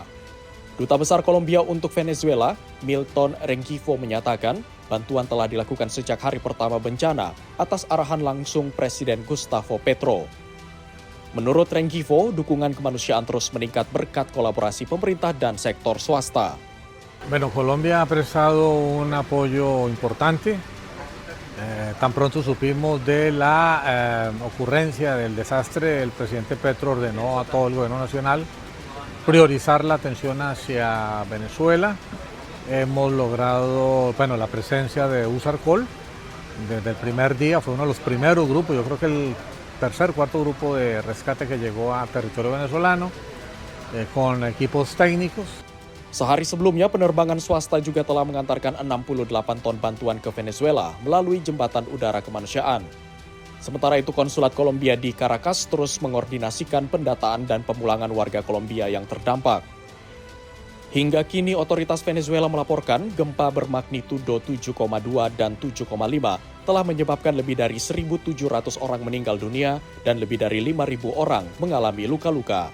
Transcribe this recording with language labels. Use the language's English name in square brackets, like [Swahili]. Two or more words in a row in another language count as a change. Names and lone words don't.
[Indonesian] Duta Besar Kolombia untuk Venezuela, Milton Rengifo menyatakan, bantuan telah dilakukan sejak hari pertama bencana atas arahan langsung Presiden Gustavo Petro. Menurut Rengifo, dukungan kemanusiaan terus meningkat berkat kolaborasi pemerintah dan sektor swasta. [Spanish] Bueno, Colombia ha prestado un apoyo importante. Tan pronto supimos de la ocurrencia del desastre, el presidente Petro ordenó a todo el gobierno nacional priorizar la atención hacia Venezuela. Hemos logrado, la presencia de USARCOL desde el primer día, fue uno de los primeros grupos, yo creo que el tercer, cuarto grupo de rescate que llegó a territorio venezolano, con equipos técnicos. [Indonesian] Sehari sebelumnya, penerbangan swasta juga telah mengantarkan 68 ton bantuan ke Venezuela melalui jembatan udara kemanusiaan. Sementara itu, Konsulat Kolombia di Caracas terus mengordinasikan pendataan dan pemulangan warga Kolombia yang terdampak. Hingga kini, otoritas Venezuela melaporkan gempa bermagnitudo 7,2 dan 7,5 telah menyebabkan lebih dari 1.700 orang meninggal dunia dan lebih dari 5.000 orang mengalami luka-luka.